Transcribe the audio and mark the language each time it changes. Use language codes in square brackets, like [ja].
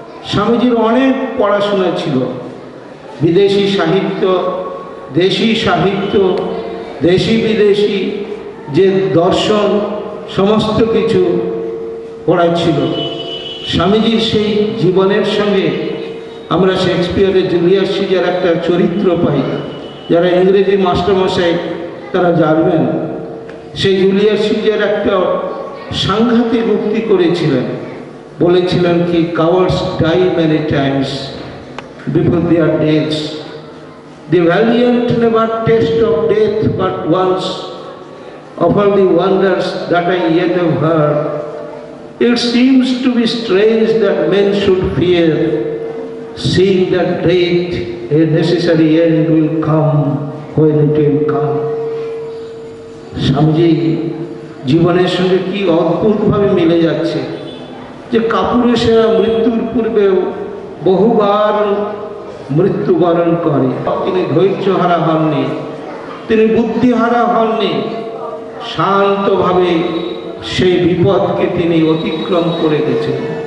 [bn] স্বামীজির অনেক পড়াশোনা ছিল, বিদেশি সাহিত্য, দেশি সাহিত্য, দেশি বিদেশি যে দর্শন, সমস্ত কিছু পড়া ছিল। স্বামীজির সেই জীবনের সঙ্গে আমরা শেক্সপিয়ারের জুলিয়াস সিজার একটা চরিত্র পাই। যারা ইংরেজি মাস্টারমশাই তারা জানবেন, সেই জুলিয়াস সিজার একটা সাংঘাতিক উক্তি করেছিলেন। বলেছিলেন কি, [en] cowards die many times before their deaths. The valiant never taste of death but once. Of all the wonders that I yet have heard, it seems to be strange that men should fear, seeing that death, a necessary end, will come when it will come. [bn] Swamiji জীবনের সঙ্গে কি অদ্ভুতভাবে মিলে যাচ্ছে যে কাপুরুষেরা মৃত্যুর পূর্বেও বহুবার মৃত্যুবরণ করে। তিনি ধৈর্যহারা হননি, তিনি বুদ্ধিহারা হননি, শান্তভাবে সেই বিপদকে তিনি অতিক্রম করে গেছেন।